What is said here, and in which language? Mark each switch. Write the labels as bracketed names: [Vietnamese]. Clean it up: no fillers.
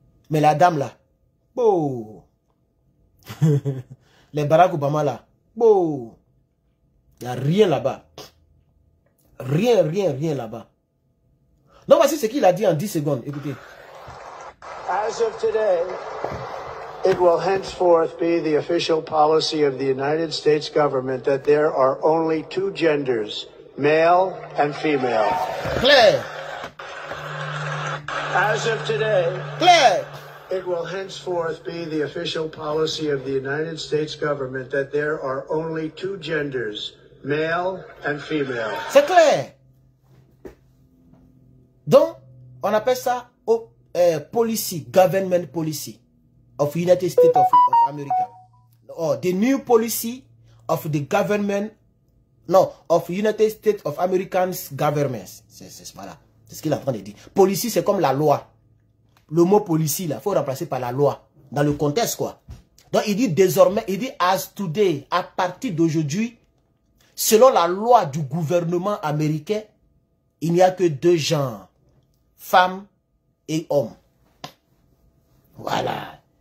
[French] Mais la dame là, oh. Les Barack Obama là, oh. Il n'y a rien là-bas. Rien là-bas. Donc voici ce qu'il a dit en 10 secondes. Écoutez. [English] As of today, it will henceforth be the official policy of the United States government that there are only 2 genders, male and female. [French] Claire. [English] As of today, [French] Claire. [English] It will henceforth be the official policy of the United States government that there are only 2 genders, male and female. [French] C'est clair. Donc, on appelle ça [English] policy, government policy of United States of America. Or the new policy of the government, no, of United States of America's governments. [French] Voilà. C'est ce qu'il est en train de dire. Policy, c'est comme la loi. Le mot policy, là, il faut remplacer par la loi. Dans le contexte, quoi. Donc, il dit désormais, il dit [English] as today, [French] à partir d'aujourd'hui, selon la loi du gouvernement américain, il n'y a que deux genres, femmes et hommes. Voilà.